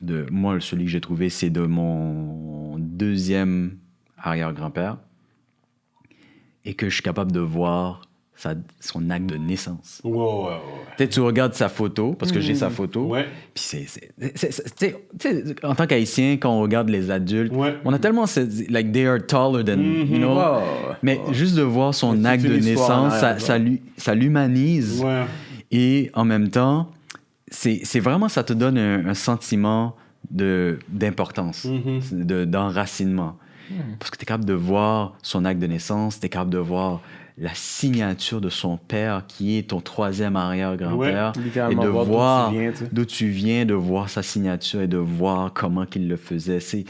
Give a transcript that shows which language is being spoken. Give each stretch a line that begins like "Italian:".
French: Moi, celui que j'ai trouvé, c'est de mon deuxième arrière-grand-père, et que je suis capable de voir son acte de naissance. Ouais. Peut-être tu regardes sa photo, parce que j'ai sa photo. Ouais. Puis tu sais, en tant qu'Haïtien, quand on regarde les adultes, on a tellement...
English: Like, they are taller than, you know?
French: Mais juste de voir son acte de naissance, ça l'humanise. Ouais. Et en même temps, c'est vraiment... Ça te donne un sentiment d'importance, d'enracinement. Parce que tu es capable de voir son acte de naissance, tu es capable de voir la signature de son père, qui est ton troisième arrière-grand-père, et de voir d'où tu viens, de voir sa signature et de voir comment qu'il le faisait.